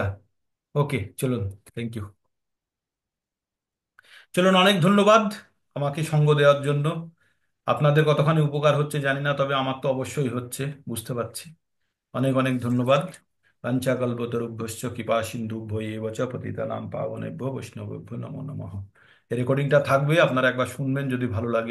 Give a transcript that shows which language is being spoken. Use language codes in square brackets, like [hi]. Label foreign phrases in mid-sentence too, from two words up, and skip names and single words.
[bn] ওকে, চলুন, [en] thank you. [bn] চলুন, অনেক ধন্যবাদ আমাকে সঙ্গ দেওয়ার জন্য। আপনাদের কতখানি উপকার হচ্ছে জানি না, তবে আমার তো অবশ্যই হচ্ছে, বুঝতে পারছি। অনেক অনেক ধন্যবাদ। [sa] পাঞ্চাকল্পতরুভ্যশ্চ কৃপা সিন্ধুভ্য এব চ পতিতানাং পাবনেভ্যো বৈষ্ণবেভ্যো নমো নমঃ। [bn] এই রেকর্ডিংটা থাকবে, আপনারা একবার শুনবেন, যদি ভালো লাগে